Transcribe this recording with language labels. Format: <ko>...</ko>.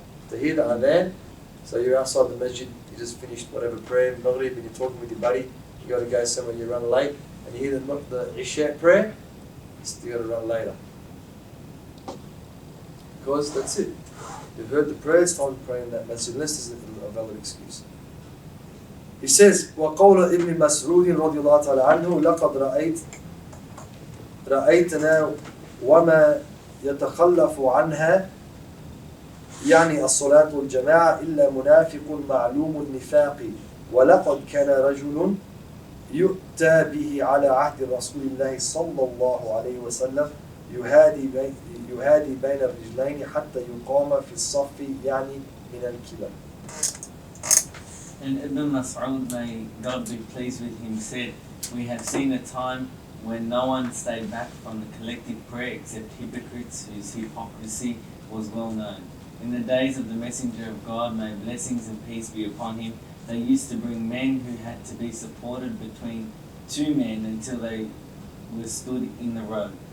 <en>To hear the adhan, so you're outside the masjid, you just finished whatever prayer, maghrib, and you're talking with your buddy, you got to go somewhere, you run late, and you hear the Isha prayer, you got to run later. Because that's it. You've heard the prayer, it's time to pray in that masjid, unless there's a valid excuse. He says,</en> <ar>وَقَوْلَ ابن مسعود رضي الله تعالى عنه لقد رأيتنا وما يتخلف عنها يعني الصلاة والجماعة إلا منافق معلوم النفاق ولقد كان رجل يؤتى به على عهد رسول الله صلى الله عليه وسلم يهادي بين الرجلين حتى يقام في الصف يعني من الكبر.</ar> <en>And Ibn Mas'ud, may God be pleased with him, said, we have seen a time when no one stayed back from the collective prayer except hypocrites whose hypocrisy was well known. In the days of the Messenger of God, may blessings and peace be upon him, they used to bring men who had to be supported between two men until they were stood in the road.</en>